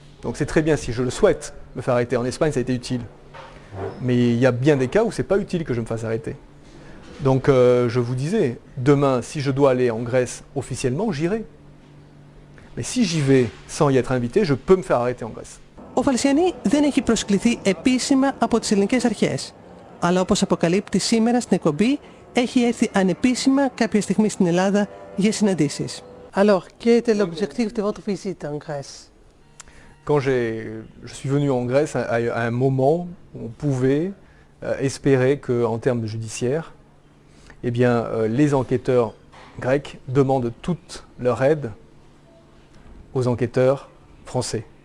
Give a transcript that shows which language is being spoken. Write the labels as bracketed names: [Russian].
[French] Donc c'est très bien si je le souhaite me faire arrêter. En Espagne, ça a été utile. Mais il y a bien des cas où ce n'est pas utile que je me fasse arrêter. Donc je vous disais, demain, si je dois aller en Grèce officiellement, j'irai. Mais si j'y vais sans y être invité, je peux me faire arrêter en Grèce. [Greek] Ο Βαλσιανί δεν έχει προσκληθεί επίσημα από τις ελληνικές αρχές. Αλλά όπως αποκαλύπτει σήμερα στην εκπομπή, έχει έρθει ανεπίσημα κάποια στιγμή στην Ελλάδα για συναντήσεις. [French] Alors, quel était l'objectif de votre visite en Grèce? Quand je suis venu en Grèce à un moment où on pouvait espérer qu'en termes judiciaires, eh bien, les enquêteurs grecs demandent toute leur aide aux enquêteurs français.